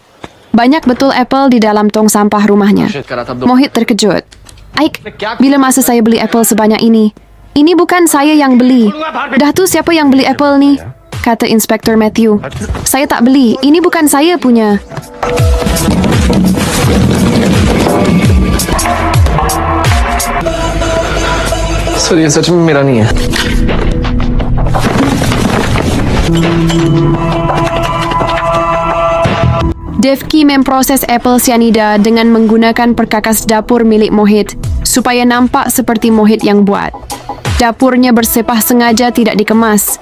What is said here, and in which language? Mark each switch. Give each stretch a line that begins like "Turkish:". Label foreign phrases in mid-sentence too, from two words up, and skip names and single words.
Malay: Banyak betul apple di dalam tong sampah rumahnya. Mohit terkejut. Aik, bila masa saya beli apple sebanyak ini? Ini bukan saya yang beli. Dah tu siapa yang beli apple ni? Kata Inspektur Matthew. Saya tak beli, ini bukan saya punya.
Hindi: सर ये सच में मेरा नहीं है.
Malay: Devki memproses apple sianida dengan menggunakan perkakas dapur milik Mohit supaya nampak seperti Mohit yang buat. Dapurnya bersepah sengaja tidak dikemas.